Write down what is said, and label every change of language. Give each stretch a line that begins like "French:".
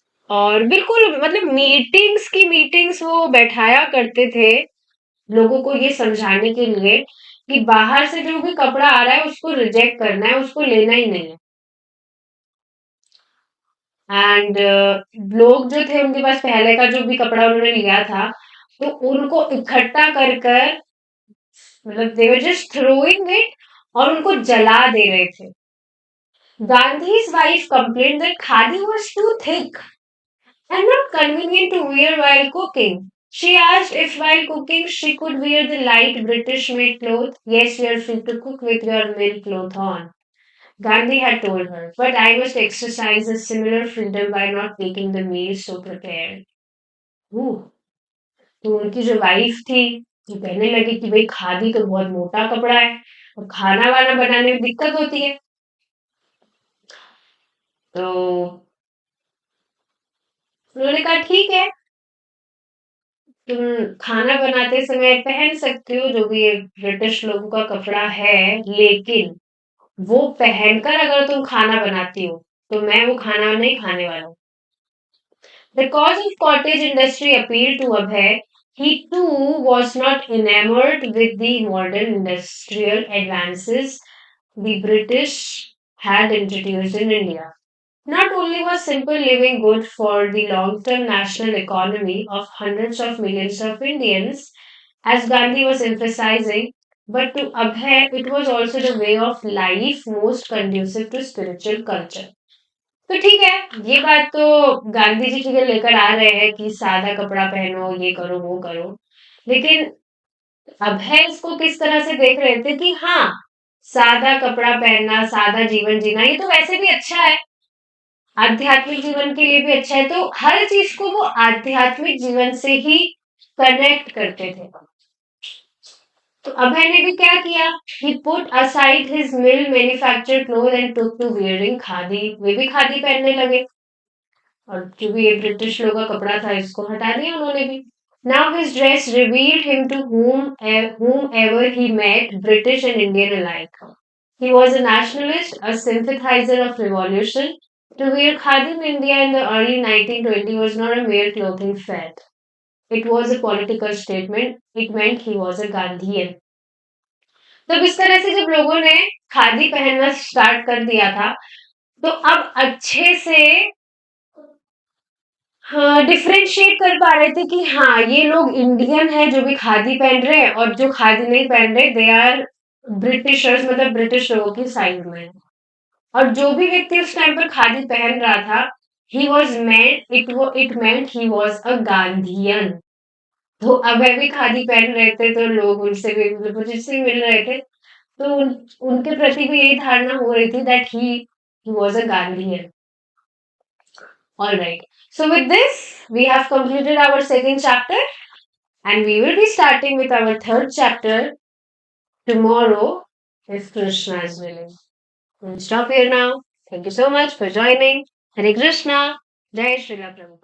Hindi: और बिल्कुल मतलब मीटिंग्स वो बैठाया करते थे लोगों को ये समझाने के लिए कि बाहर से जो भी कपड़ा आ रहा है उसको रिजेक्ट करना है, उसको लेना ही नहीं है। एंड लोग जो थे उनके पास पहले का जो भी कपड़ा उन्होंने लिया था, तो उनको इकट्ठा कर कर मतलब
English: they were just throwing it
Hindi: और उनको जला दे रहे थे.
English: Gandhi's wife complained that khadi was too thick and not convenient to wear while cooking. She asked if while cooking she could wear the light British made cloth. Yes, you are free to cook with your milk cloth on. Gandhi had told her, but I must exercise a similar freedom by not making the meal so prepared.
Hindi: Ooh, तो उनकी जो wife थी वो कहने लगी कि भाई खादी तो बहुत मोटा कपड़ा है और खाना वाना बनाने में दिक्कत होती है तो उन्होंने कहा ठीक है तुम खाना बनाते समय पहन सकते हो जो भी ये ब्रिटिश लोगों का कपड़ा है लेकिन वो पहनकर अगर तुम खाना बनाती हो तो मैं वो खाना नहीं खाने वाला हूँ.
English: The cause of cottage industry appealed to Abhay. He too was not enamored with the modern industrial advances the British had introduced in India. Not only was simple living good for the long term national economy of hundreds of millions of Indians, as Gandhi was emphasizing, but to Abhay it was also the way of life most conducive to spiritual culture.
Hindi: तो ठीक है, ये बात तो गांधी जी ठीक है लेकर आ रहे हैं कि सादा कपड़ा पहनो, ये करो, वो करो। लेकिन अभय इसको किस तरह से देख रहे थे कि हाँ, सादा कपड़ा पहनना, सादा जीवन जीना, ये तो वैसे भी अच्छा है। आध्यात्मिक जीवन के लिए भी अच्छा है, तो हर चीज को वो आध्यात्मिक जीवन से ही कनेक्ट करते थे। तो अभय ने भी क्या किया?
English: He put aside his mill manufactured clothes and took to wearing khadi.
Hindi: वे भी खादी पहनने लगे। और जो भी ये ब्रिटिश लोग का कपड़ा था इसको हटा दिया उन्होंने भी.
English: Now his dress revealed him to whomever he met, British and Indian alike. He was a nationalist, a sympathizer of revolution. To wear khadi in India in the early 1920s was not a mere clothing fad. It was a political statement. It meant he was a Gandhian.
Hindi: तो इस तरह से जब लोगों ने खादी पहनना start कर दिया था तो अब अच्छे से हाँ डिफरेंशिएट कर पा रहे थे कि हाँ ये लोग इंडियन है जो भी खादी पहन रहे हैं और जो खादी नहीं पहन रहे
English: they are Britishers
Hindi: मतलब ब्रिटिश लोगों की साइड में. और जो भी व्यक्ति उस टाइम पर खादी पहन रहा था
English: He was meant it meant he was a Gandhian.
Hindi: तो अब वह भी खादी पहन रहे थे तो लोग उनसे भी मतलब मुझसे मिल रहे थे तो उनके प्रति भी यही धारणा हो रही थी
English: That he was a Gandhian. All right. So with this, we have completed our second chapter and we will be starting with our third chapter tomorrow if Krishna is willing. We'll stop here now. Thank you so much for joining. Hare Krishna. Jai Srila Prabhupada.